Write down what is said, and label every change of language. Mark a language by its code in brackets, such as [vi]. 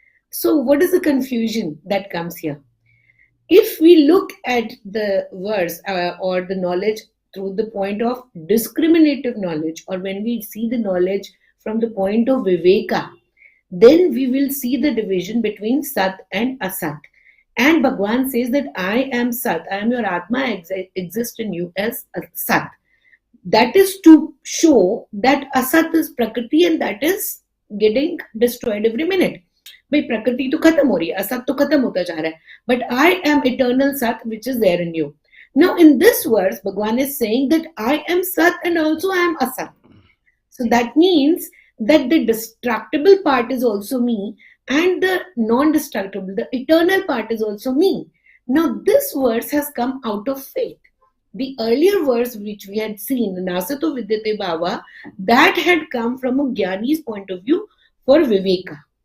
[en] So what is the confusion that comes here? If we look at the verse or the knowledge through the point of discriminative knowledge, or when we see the knowledge from the point of Viveka, then we will see the division between Sat and Asat. And Bhagwan says that I am Sat, I am your Atma, exist in you as Sat. That is to show that Asat is Prakriti and that is getting destroyed every minute. [hi] भाई प्रकृति तो खत्म हो रही है, असत तो खत्म होता जा रहा है, [en] but I am eternal Sat which is there in you. Now in this verse, Bhagwan is saying that I am Sat and also I am Asat. So that means that the destructible part is also me and the non-destructible, the eternal part is also me. Now this verse has come out of faith. The earlier verse which we had seen, Nasato Vidyate Bhava, that had come from a Jnani's point of view for Viveka.